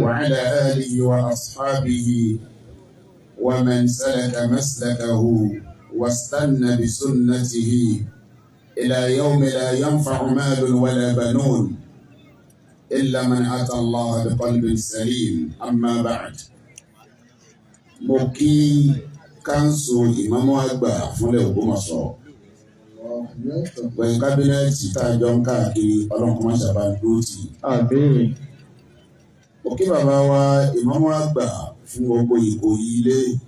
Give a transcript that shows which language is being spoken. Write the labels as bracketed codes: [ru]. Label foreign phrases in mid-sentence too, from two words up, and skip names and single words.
[ar] وعلى آله وأصحابه ومن سلك مسلكه واستنى بسنته إلى يوم لا ينفع مال ولا بنون إلا من أتى الله بقلب سليم. أما بعد. [yo] mo kí káńsù ìmáàmù àgbà fúnlẹ̀ Ògbómọ̀ṣọ́ pẹ̀lú kábínẹ̀tì tá a jọ ń káàkiri ọlọ́run má ṣàbá dúró tì. Àmín. mo kí bàbá wa ìmáàmù àgbà fún gbogbo Ìkòyí ilé.